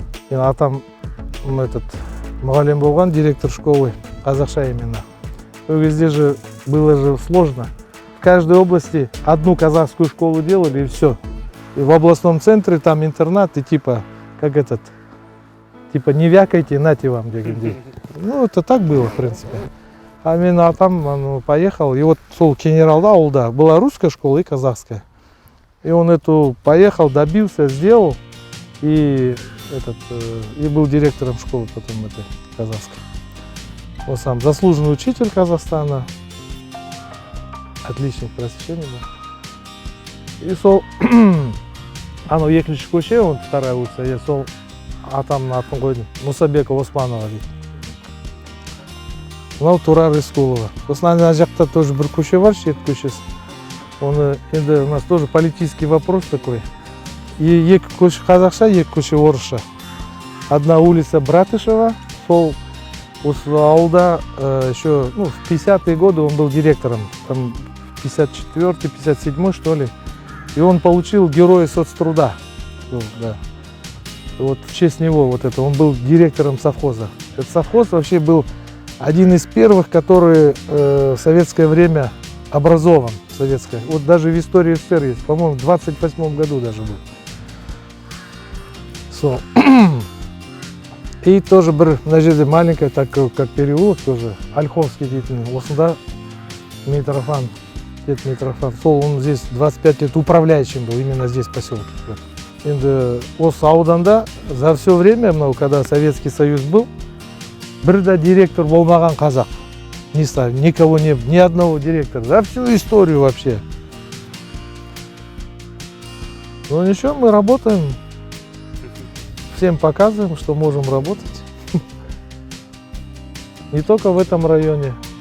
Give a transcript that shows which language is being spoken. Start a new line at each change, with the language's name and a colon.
Kazakh: Мен атам мұғалім болған,
Russian: директор школы,
Kazakh: қазақша именно.
Russian: В кезде же было же сложно. В каждой области одну казахскую школу делали, и все. И в областном центре там интернат, и типа не вякайте, нате вам, дегенде. Ну, это так было, в принципе. А
Kazakh: мен атам
Russian: поехал, и вот
Kazakh: сол Кенералда ауылда
Russian: была русская школа и казахская. И он эту поехал, добился, сделал, и был директором школы потом этой казахской. Он сам заслуженный учитель Казахстана, отличник просвещения.
Kazakh: И сол, екінші көше,
Russian: он вторая улица,
Kazakh: я сол атамның атын қойдым, Мусабека Османова дейді. Мынау Турар Рыскулова. Сосын ана жақта тоже бір көше бар, шет көшесі. Оны енді
Russian: у нас тоже политический вопрос такой.
Kazakh: И екі көше қазақша, екі көше орысша.
Russian: Одна улица Братышева,
Kazakh: сол осы ауылда
Russian: еще в 50-е годы он был директором, там 54-й, 57-й что ли. И он получил Героя соцтруда. Да. Вот в честь него вот это, он был директором совхоза. Этот совхоз вообще был один из первых, который в советское время образован. Советское. Вот даже в истории СССР есть, по-моему, в 28 году даже был. И тоже на жерде маленькая, так как переулок тоже, Ольховский деятельный.
Kazakh: Осында Митрофан, дед Митрофан.
Russian: Он здесь 25 лет управляющим был, именно здесь в поселке.
Kazakh: Енді осы ауданда
Russian: за все время, когда Советский Союз был,
Kazakh: бірда директор болмаған қазақ.
Russian: Никого не было, ни одного директора. За всю историю вообще. Ну ничего, мы работаем. Всем показываем, что можем работать. Не только в этом районе.